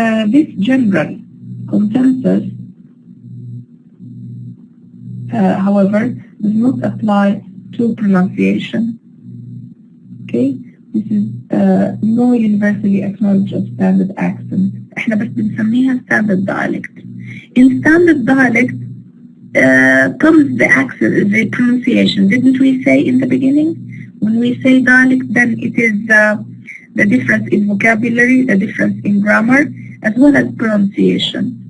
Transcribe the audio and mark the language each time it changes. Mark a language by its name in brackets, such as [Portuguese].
[English] This general consensus, however, does not apply to pronunciation. Okay, this is no universally acknowledged of standard accent. [Arabic] احنا بس بنسميها [English] standard dialect. In standard dialect comes the accent, the pronunciation. Didn't we say in the beginning? When we say dialect, then it is the difference in vocabulary, the difference in grammar, as well as pronunciation.